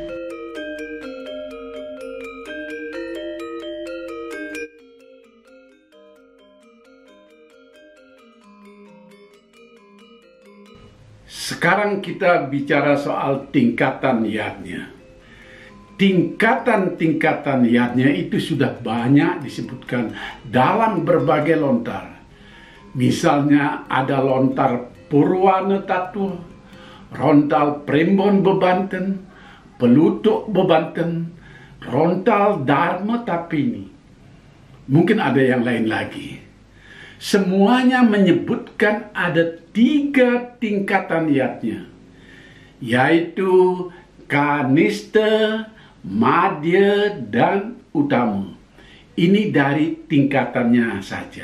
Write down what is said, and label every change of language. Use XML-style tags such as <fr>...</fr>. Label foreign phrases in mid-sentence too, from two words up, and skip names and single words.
<id>Sekarang kita bicara soal tingkatan yadnya. Tingkatan-tingkatan yadnya itu sudah banyak disebutkan dalam berbagai lontar. Misalnya ada lontar Purwana Tattwa, rontal Primbon Bebanten, Pelutuk Bebanten, rontal Dharma Tapini. Mungkin ada yang lain lagi. Semuanya menyebutkan ada 3 tingkatan yadnya, yaitu Kanista, Madhya, dan Utama. Ini dari tingkatannya saja.</id>